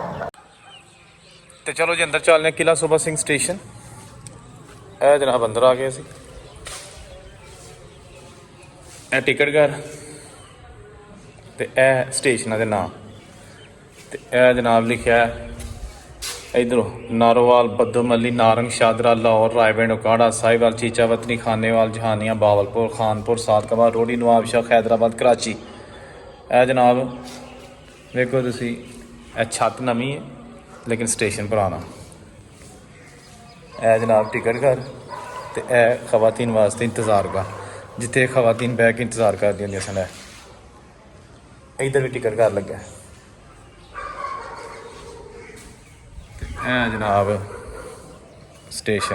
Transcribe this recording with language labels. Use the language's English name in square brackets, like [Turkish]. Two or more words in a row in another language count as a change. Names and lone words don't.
[Punjabi] ਤੇ ਚਲੋ ਜੀ ਅੰਦਰ ਚੱਲਦੇ ਹਾਂ ਕਿਲ੍ਹਾ ਸੂਬਾ ਸਿੰਘ ਸਟੇਸ਼ਨ। ਇਹ ਜਨਾਬ ਅੰਦਰ ਆ ਗਏ ਸੀ। ਇਹ ਟਿਕਟ ਘਰ ਤੇ ਇਹ ਸਟੇਸ਼ਨਾਂ ਦੇ ਨਾਮ, ਤੇ ਇਹ ਜਨਾਬ ਲਿਖਿਆ इधरों नारोवाल, बद्दोमल्ली, नारंग, शादरा, लाहौर, रायबंड, उकाड़ा, साहिवाल, चीचा, वतनी, खानेवाल, जहानिया, बावलपुर, खानपुर, सादकवा, रोडी, नवाबशाह, हैदराबाद, कराची। ਇਹ ਜਨਾਬ ਵੇਖੋ ਤੁਸੀਂ, ਇਹ ਛੱਤ ਨਵੀਂ ਹੈ ਲੇਕਿਨ ਸਟੇਸ਼ਨ ਪੁਰਾਣਾ। ਇਹ ਜਨਾਬ ਟਿਕਟ ਘਰ, ਤੇ ਇਹ ਖਵਾਤੀਨ ਵਾਸਤੇ ਇੰਤਜ਼ਾਰਗਾਹ, ਜਿੱਥੇ ਖਵਾਤੀਨ ਬਹਿ ਕੇ ਇੰਤਜ਼ਾਰ ਕਰਦੀਆਂ ਹੁੰਦੀਆਂ ਸਨ। ਇੱਧਰ ਵੀ ਟਿਕਟ ਘਰ ਲੱਗਾ। ਇਹ ਜਨਾਬ ਸਟੇਸ਼ਨ।